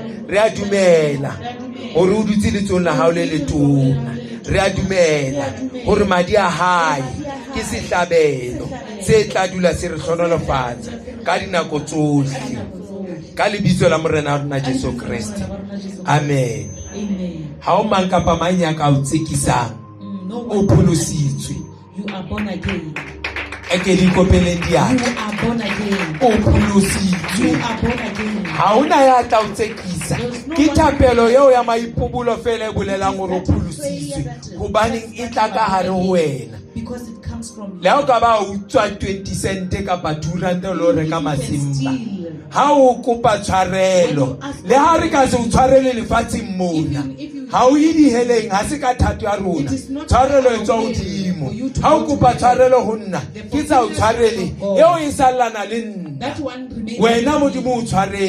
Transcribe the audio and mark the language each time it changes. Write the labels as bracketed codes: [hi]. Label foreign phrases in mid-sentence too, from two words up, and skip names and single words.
[st] Re a dumela hore o dutse letsong la hao le letona. Re a dumela hore madi a hae ke sehlabelo se tla dula se re hlonolofatsa ka dinako tsohle, ka lebitso la morena wa rona Jesu Kriste. Amen. Amen. Ha o mang kapa mang ya ka o tsekisang, [en] No [st] o [en] one [st] pholositswe. [en] you are born again. [st] Eke di kopeleng [en] You [st] diatla, [en] are born again. [st] o [en] You [st] pholositswe. [en] are born again. [st] Ha ona ya tla o tsekisa. Ke thapelo eo ya maipobolo fela e bolelang hore o pholositswe, hobaneng e tla ka hare ho wena. [en] Because it comes from [st] Le ha o ka ba o tswa 20 cent kapa 2 rand lo reka masimba, ha o kopa tshwarelo, le ha re ka se o tshwarele lefatsheng mona, ha o ye diheleng, ha se ka thato ya rona, tshwarelo e tswa hodimo. Ha o kopa tshwarelo ho nna, ke tsa o tshwarele eo e sallana le nna, [en] that one remains. [st] wena Modimo o tshwarele.